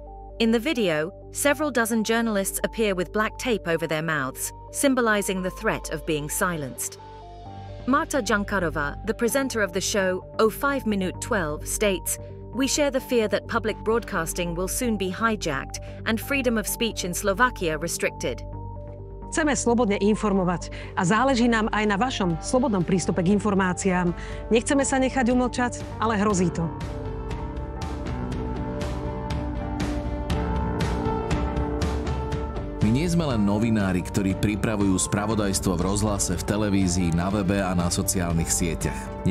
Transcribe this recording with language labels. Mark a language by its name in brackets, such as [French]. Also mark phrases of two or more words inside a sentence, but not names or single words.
[English] In the video, several dozen journalists appear with black tape over their mouths, symbolizing the threat of being silenced. Marta Jankarova, the presenter of the show 05 Minute 12, states, "We share the fear that public broadcasting will soon be hijacked and freedom of speech in Slovakia restricted." [Slovak] Chceme slobodne informovať a záleží nám aj na vašom slobodnom prístupe k informáciám. Nechceme sa nechať umlčať, ale hrozí to. My nie sme len novinári, ktorí pripravujú spravodajstvo v rozhlase, v televízii, na webe a na sociálnych sieťach.